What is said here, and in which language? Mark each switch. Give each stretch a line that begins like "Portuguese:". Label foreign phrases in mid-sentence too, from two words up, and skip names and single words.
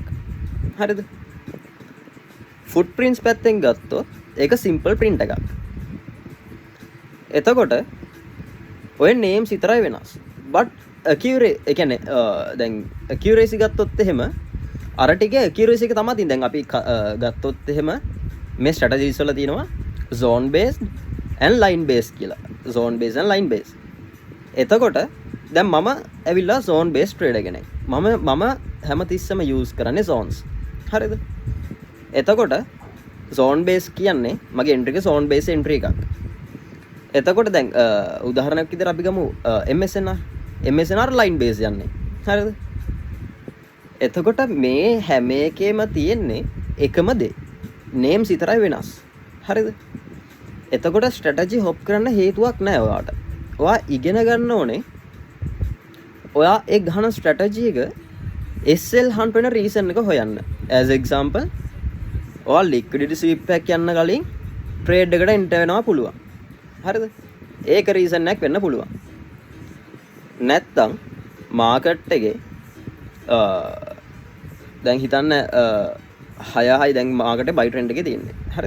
Sinhala: හරිද? footprints පැත්තෙන් ගත්තොත් ඒක
English: simple print
Sinhala: එකක්. එතකොට ඔය names විතරයි වෙනස්.
English: but accuracy
Sinhala: ඒ කියන්නේ දැන් accuracy ගත්තොත් එහෙම අර ටිකේ accuracy එක තමයි තියෙන්නේ. දැන් අපි ගත්තොත් එහෙම මේ strategies වල තියෙනවා
English: zone based and line based
Sinhala: කියලා.
English: zone based and line based.
Sinhala: එතකොට දැන් මම ඇවිල්ලා
English: zone based trader
Sinhala: කෙනෙක්. මම හැමතිස්සෙම use කරන්නේ zones. හරිද? එතකොට
English: zone based
Sinhala: කියන්නේ මගේ entry එක
English: zone based entry
Sinhala: එකක්. එතකොට දැන් උදාහරණයක් විදිහට අපි ගමු MSNR
English: line based
Sinhala: යන්නේ. හරිද? එතකොට මේ හැම එකේම තියෙන්නේ එකම දේ. names විතරයි වෙනස්. හරිද? එතකොට
English: strategy hop
Sinhala: කරන්න හේතුවක් නැහැ ඔයාට. ඔයා ඉගෙන ගන්න ඕනේ ඔයා ඒ ගහන strategy එක
English: SL hunt
Sinhala: වෙන reason එක හොයන්න.
English: as example
Sinhala: ඔයා
English: liquidity sweep
Sinhala: එකක් යන්න කලින් trade එකට enter වෙනවා පුළුවන්. හරිද? ඒක reason එකක් වෙන්න පුළුවන්. නැත්තම් market එකේ දැන් හිතන්න 6යි දැන්
English: market buy trend
Sinhala: එකේ තියෙන්නේ. හරිද?